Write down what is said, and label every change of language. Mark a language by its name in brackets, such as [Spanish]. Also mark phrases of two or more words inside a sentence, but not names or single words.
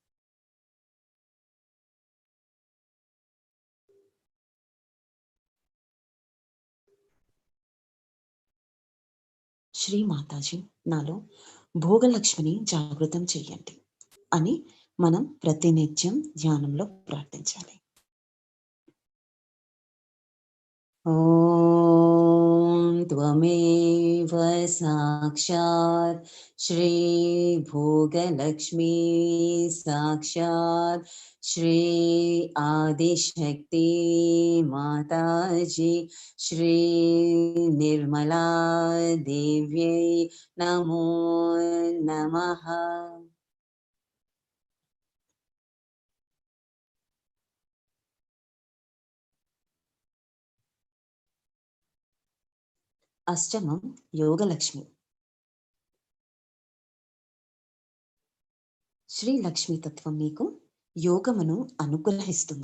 [Telugu] శ్రీ మాతాజీ నాలో భోగలక్ష్మిని జాగృతం చెయ్యండి అని మనం ప్రతినిత్యం ధ్యానంలో ప్రార్థించాలి. [Sanskrit] ఓం त्वमेव साक्षात् श्रीभोगलक्ष्मी साक्षात् श्री आदिशक्ति माताजी श्री निर्मला देव्यै नमो नमः। [Telugu] అష్టమం యోగలక్ష్మి. శ్రీ లక్ష్మీ తత్వం మీకు యోగమును అనుగ్రహిస్తుంది.